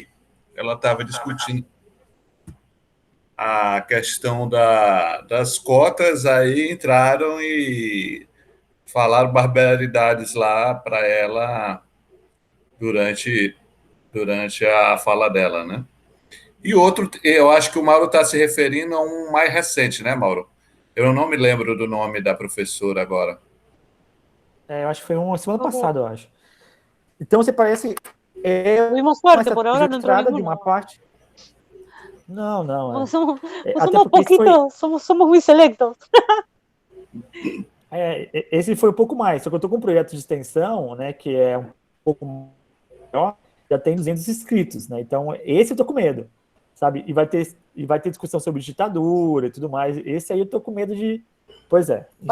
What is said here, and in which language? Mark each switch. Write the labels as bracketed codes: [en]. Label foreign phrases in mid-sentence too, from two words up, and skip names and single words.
[pt] Ela estava discutindo a questão das cotas, aí entraram e falaram barbaridades lá para ela durante a fala dela, né? E outro, eu acho que o Mauro está se referindo a um mais recente, né, Mauro? Eu não me lembro do nome da professora agora. Eu acho que foi uma semana passada, eu acho. Então, você parece... [es] Tuvimos suerte, por ahora [pt] não entrou [es] de ninguno. [pt] uma parte... Não. [es] Somos poquitos, somos muy selectos. [pt] Esse foi um pouco mais, só que eu estou com um projeto de extensão, né, que é um pouco maior, já tem 200 inscritos, né? Então, esse eu tô com medo, sabe? E vai ter discussão sobre ditadura e tudo mais. Esse aí eu tô com medo de... Pois é. Enfim,